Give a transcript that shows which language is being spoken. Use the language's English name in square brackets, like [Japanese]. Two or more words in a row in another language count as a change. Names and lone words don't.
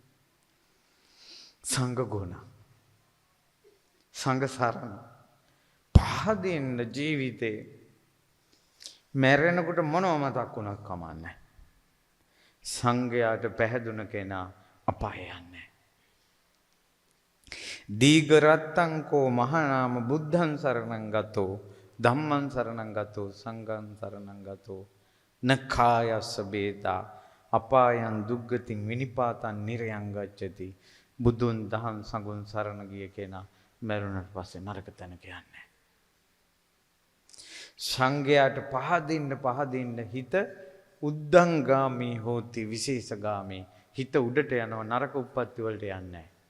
[Sinhala] සංඝ ගුණ සංඝ සරණ පහදින්න ජීවිතේ මැරෙනකොට මොනව මතක් වුණත් කමන්නේ. සංඝයාට පැහැදුන කෙනා අපාය යන්නේ. [Pali] දීඝරත්තං කෝ මහානාම බුද්ධං සරණං ගතෝ ධම්මං සරණං ගතෝ සංඝං සරණං ගතෝ නඛායස්ස බේදා අපායන් දුග්ගතින් විනිපාතං නිරයං ගච්ඡති. [Sinhala] බුදුන් දහම් සංඝුන් සරණ ගිය කෙනා මරුණට පස්සේ නරක තැනක යන්නේ. සංඝයාට පහදින්න හිත [Pali] උද්දංගාමී හෝති විශේෂගාමී. [Sinhala] හිත උඩට යනවා නරක උප්පත්ති වලට යන්නේ.